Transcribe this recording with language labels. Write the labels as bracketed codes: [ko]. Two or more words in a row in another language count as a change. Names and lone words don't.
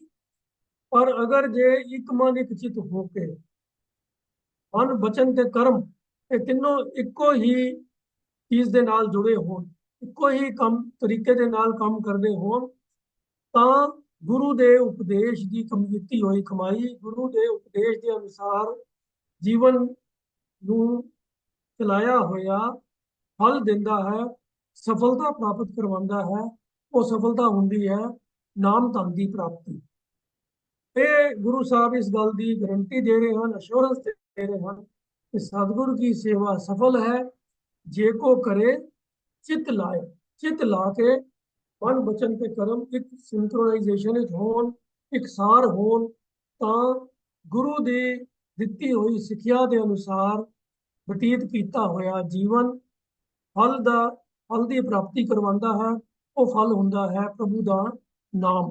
[pa] ਪਰ ਅਗਰ ਜੇ ਇੱਕ ਮਨ ਇੱਕ ਚਿੱਤ ਹੋ ਕੇ, ਮਨ ਬਚਨ ਤੇ ਕਰਮ ਇਹ ਤਿੰਨੋਂ ਇੱਕੋ ਹੀ ਚੀਜ਼ ਦੇ ਨਾਲ ਜੁੜੇ ਹੋਣ, ਇੱਕੋ ਹੀ ਕੰਮ ਤਰੀਕੇ ਦੇ ਨਾਲ ਕੰਮ ਕਰਦੇ ਹੋਣ, ਤਾਂ ਗੁਰੂ ਦੇ ਉਪਦੇਸ਼ ਦੀ ਕੀਤੀ ਹੋਈ ਕਮਾਈ, ਗੁਰੂ ਦੇ ਉਪਦੇਸ਼ ਦੇ ਅਨੁਸਾਰ ਜੀਵਨ ਨੂੰ ਚਲਾਇਆ ਹੋਇਆ ਫਲ ਦਿੰਦਾ ਹੈ, ਸਫਲਤਾ ਪ੍ਰਾਪਤ ਕਰਵਾਉਂਦਾ ਹੈ। ਉਹ ਸਫਲਤਾ ਹੁੰਦੀ ਹੈ ਨਾਮ ਧਨ ਦੀ ਪ੍ਰਾਪਤੀ। ਇਹ ਗੁਰੂ ਸਾਹਿਬ ਇਸ ਗੱਲ ਦੀ ਗਰੰਟੀ ਦੇ ਰਹੇ ਹਨ, ਅਸ਼ੋਰੈਂਸ ਦੇ ਰਹੇ ਹਨ ਕਿ ਸਤਿਗੁਰ ਕੀ ਸੇਵਾ ਸਫਲ ਹੈ, ਜੇ ਕੋ ਕਰੇ ਚਿਤ ਲਾਏ, ਚਿਤ ਲਾ ਕੇ ਮਨ ਬਚਨ ਤੇ ਕਰਮ ਇੱਕ ਸਿੰਕਰੋਨਾਈਜੇਸ਼ਨ ਵਿੱਚ ਹੋਣ, ਇਕਸਾਰ ਹੋਣ, ਤਾਂ ਗੁਰੂ ਦੀ ਦਿੱਤੀ ਹੋਈ ਸਿੱਖਿਆ ਦੇ ਅਨੁਸਾਰ ਬਤੀਤ ਕੀਤਾ ਹੋਇਆ ਜੀਵਨ ਫਲ ਦੀ ਪ੍ਰਾਪਤੀ ਕਰਵਾਉਂਦਾ ਹੈ। ਉਹ ਫਲ ਹੁੰਦਾ ਹੈ ਪ੍ਰਭੂ ਦਾ ਨਾਮ।